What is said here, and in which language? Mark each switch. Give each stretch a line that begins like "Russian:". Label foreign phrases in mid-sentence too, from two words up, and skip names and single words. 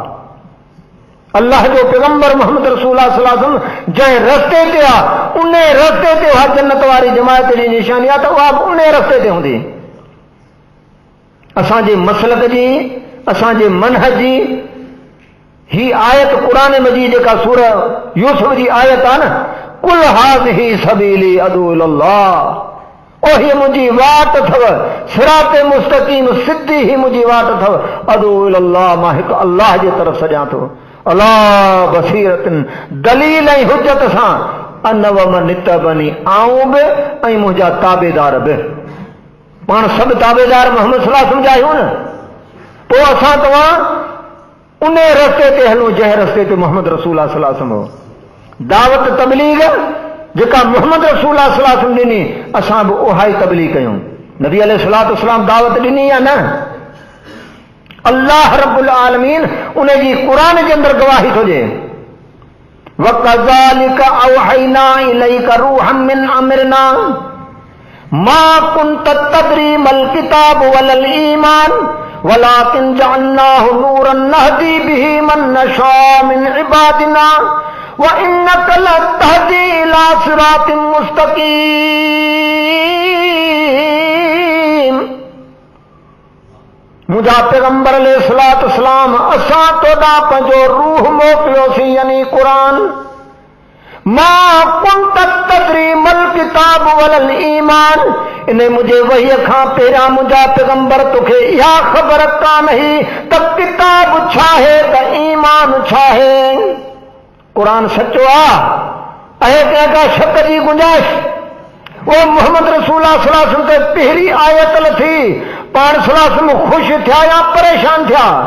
Sindhi: अल्लाह जो पैगंबर मोहम्मद रसूल
Arabic: صلى الله عليه وسلم
Sindhi: जंहिं रस्ते ते आहे उन रस्ते ते उहा जन्नत वारी जमायत जी निशानी आहे त उहा बि उन रस्ते ते हूंदी। असांजे मसलक जी, असांजे मनहज जी ही आयत क़ुरान मजीद जेका सूरह यूसुफ जी आयत आहे न,
Arabic: قل هذه سبيلي أدعو إلى الله,
Sindhi: ओ ही मुंहिंजी वाट अथव,
Arabic: صراط مستقيم
Sindhi: सिधी ही मुंहिंजी वाट अथव,
Arabic: أدعو إلى الله,
Sindhi: मां हिकु अल्लाह जे तरफ़ सॼां थो।
Arabic: على بصيرة,
Sindhi: दलील ऐं हुज्जत सां,
Arabic: أنا ومن اتبعني,
Sindhi: आऊं बि ऐं मुंहिंजा ताबेदार बि। पाण सभु ताबेदार मोहम्मद
Arabic: صلى الله عليه وسلم
Sindhi: जा आहियूं न। पोइ असां तव्हां उन रस्ते ते हलूं जंहिं रस्ते ते मोहम्मद रसूल
Arabic: صلى الله عليه وسلم
Sindhi: दावत तबलीग जेका मोहम्मद रसूल
Arabic: صلى الله عليه وسلم
Sindhi: ॾिनी, असां बि उहा ई तबलीग कयूं। नबी
Arabic: عليه الصلاة والسلام
Sindhi: दावत ॾिनी या न?
Arabic: الله رب العالمين
Sindhi: उन जी क़ुरान जे अंदरि गवाही थो ॾिए,
Arabic: وكذلك أوحينا إليك روحا من أمرنا ما كنت تدري ما الكتاب ولا الإيمان ولكن جعلناه نورا نهدي به من نشاء من عبادنا وإنك لتهدي إلى صراط مستقيم.
Sindhi: मुंहिंजा पैगंबर
Arabic: عليه الصلاة والسلام
Sindhi: असां तोॾां पंहिंजो रूह मोकिलियोसीं, यानी क़ुरान।
Arabic: ما كنت تدري ما الكتاب ولا الإيمان,
Sindhi: इन मुंहिंजे वहीअ खां पहिरियां मुंहिंजा पैगंबर तोखे इहा ख़बर कान हुई त किताब छा आहे त ईमान छा आहे। क़ुरान सचो आहे ऐं कंहिंका शक जी गुंजाइश। वो मोहम्मद रसूल
Arabic: صلى الله عليه وسلم
Sindhi: ते पहिरीं आयत लथी, पाण
Arabic: صلى الله عليه وسلم
Sindhi: ख़ुशि थिया या परेशान थिया?